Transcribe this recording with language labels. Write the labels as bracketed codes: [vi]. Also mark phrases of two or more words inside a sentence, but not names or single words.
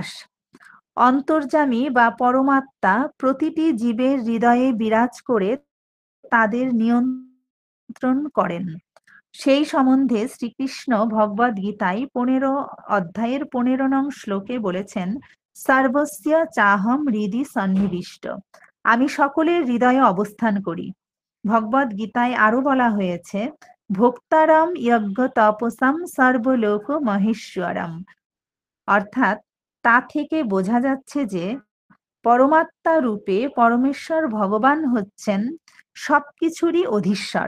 [bn] অন্তর্যামী বা পরমাত্মা প্রতিটি জীবের হৃদয়ে বিরাজ করে তাদের নিয়ন্ত্রণ করেন। সেই সম্বন্ধে শ্রীকৃষ্ণ ভগবদ গীতায় ১৫ অধ্যায়ের ১৫ নং শ্লোকে বলেছেন, [sa] सर्वस्य चाहम हृदि सन्निविष्ट। [bn] আমি সকলের হৃদয়ে অবস্থান করি। ভগবদ গীতায় আরো বলা হয়েছে, [sa] भोक्तारम यज्ञ तपसाम सर्वलोक महेश्वरम। [bn] অর্থাৎ তা থেকে বোঝা যাচ্ছে যে পরমাত্মা রূপে পরমেশ্বর ভগবান হচ্ছেন সবকিছুরই অধীশ্বর।